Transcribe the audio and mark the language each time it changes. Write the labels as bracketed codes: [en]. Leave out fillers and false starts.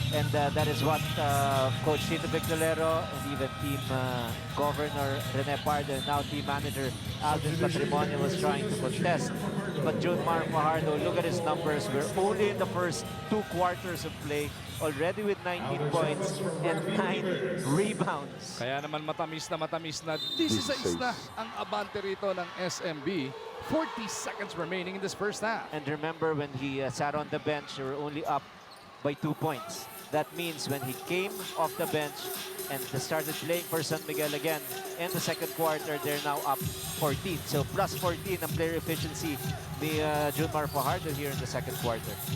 [en] And that is what Coach Tito Victorero and even team governor Rene Pardo and now team manager Alvin Patrimonio was trying to contest. But Junmar Fajardo, look at his numbers. We're only in the first 2 quarters of play, already with 19 points and 9 rebounds. [tl] Kaya naman matamis na 16 na ang abante rito ng SMB. [en] 40 seconds remaining in this first half. And remember when he sat on the bench, they were only up by 2 points. That means when he came off the bench and started playing for San Miguel again in the second quarter, they're now up 14. So plus 14 ang player efficiency ni Junmar Fajardo here in the second quarter.